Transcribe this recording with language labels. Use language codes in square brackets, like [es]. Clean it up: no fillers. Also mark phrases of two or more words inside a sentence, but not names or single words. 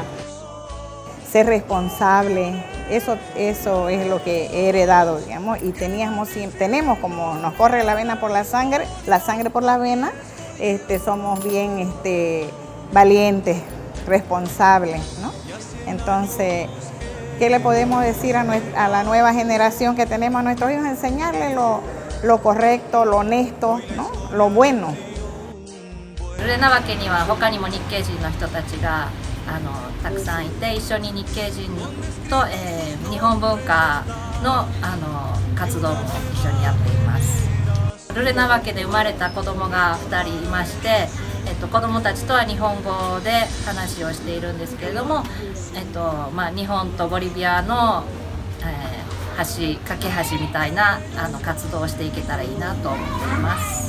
[es] Ser responsable, eso es lo que he heredado, digamos, y tenemos como nos corre la vena por la sangre por la vena, somos bien valientes responsable, ¿no? Entonces, ¿qué le podemos decir a la nueva generación que tenemos a nuestros hijos? Enseñarles lo correcto, lo honesto, ¿no? Lo bueno. [ja] ルレナワ家には他にも日系人の人たちがたくさんいて、一緒に日系人と、日本文化の、活動も一緒にやっています。ルレナワ家で生まれた子供が2人いまして、子供たちとは日本語で話をしているんですけれども、日本とボリビアの、架け橋みたいな活動をしていけたらいいなと思っています。